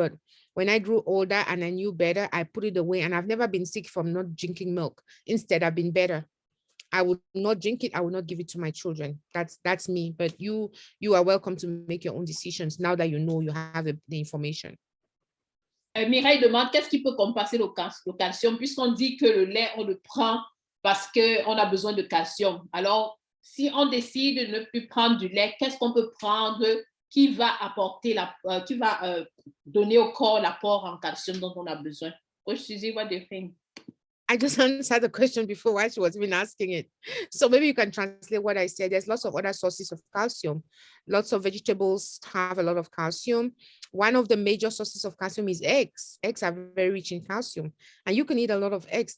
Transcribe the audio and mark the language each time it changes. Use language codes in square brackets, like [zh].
[en] But when I grew older and I knew better, I put it away, and I've never been sick from not drinking milk. Instead, I've been better. I would not drink it. I will not give it to my children. That's me. But you are welcome to make your own decisions now that you know, you have the information. [fr] Mireille demande qu'est-ce qui peut compenser le calcium, puisqu'on dit que le lait, on le prend parce qu'on a besoin de calcium. Alors, si on décide de ne plus prendre du lait, qu'est-ce qu'on peut prendre qui va apporter, qui va donner au corps l'apport en calcium dont on a besoin? [en] Coach Suzy, what do you think? I just answered the question before while she was even asking it. So maybe you can translate what I said. There's lots of other sources of calcium. Lots of vegetables have a lot of calcium. One of the major sources of calcium is eggs. Eggs are very rich in calcium, and you can eat a lot of eggs.